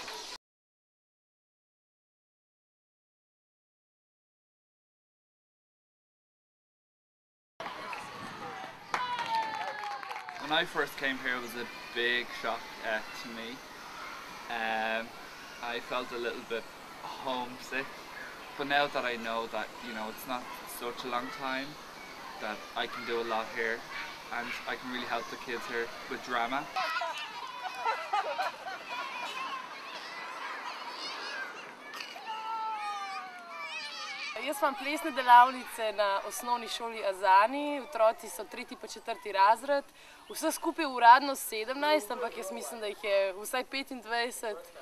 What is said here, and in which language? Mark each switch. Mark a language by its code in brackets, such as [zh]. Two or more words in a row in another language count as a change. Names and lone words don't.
[en] When I first came here, it was a big shock to me. I felt a little bit homesick, but now that I know that, you know, it's not such a long time, that I can do a lot here, and I can really help the kids here with drama. [sl] Jaz imam plesne delavnice na osnovni šoli Azani, otroci so 3. pa 4. razred, vse skupaj uradno 17, ampak jaz mislim, da jih je vsaj 25.